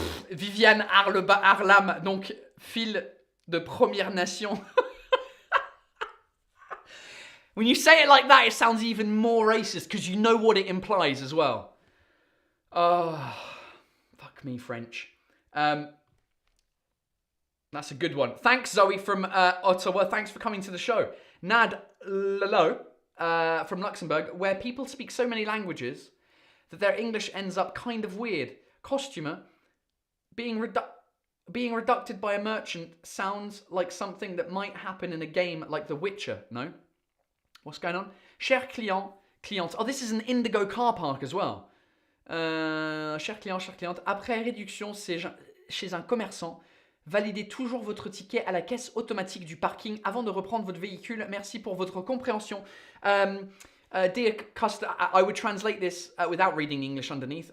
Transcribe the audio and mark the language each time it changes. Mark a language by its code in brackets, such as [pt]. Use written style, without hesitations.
[fr] Viviane Arlam, donc fille de Première Nation. [en] When you say it like that, it sounds even more racist because you know what it implies as well. Oh, fuck me, French. That's a good one. Thanks, Zoe from Ottawa. Thanks for coming to the show. Nad Lalo from Luxembourg, where people speak so many languages that their English ends up kind of weird. Costumer, being reducted by a merchant sounds like something that might happen in a game like The Witcher, no? What's going on? [fr] Cher client, cliente. [en] Oh, this is an Indigo car park as well. [fr] Cher cliente. Après réduction chez un commerçant, validez toujours votre ticket à la caisse automatique du parking avant de reprendre votre véhicule. Merci pour votre compréhension. [en] Dear customer, I would translate this without reading the English underneath.